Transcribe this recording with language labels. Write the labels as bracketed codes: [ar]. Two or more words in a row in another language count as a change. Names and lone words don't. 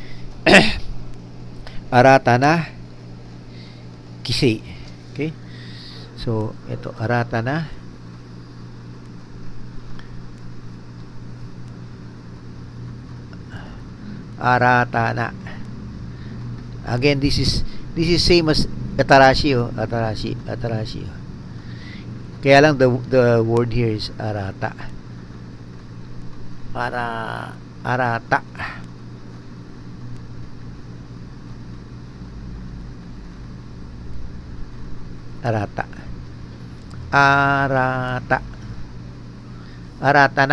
[ja] 新たな規制. Okay? [tl] So, ito, [ja] 新たな。新たな. [en] Again, this is same as atarashi, oh. Atarashi. Oh. [tl] Kaya lang [en] the word here is arata. [ja] Arata. Arata. Arata. Aratana.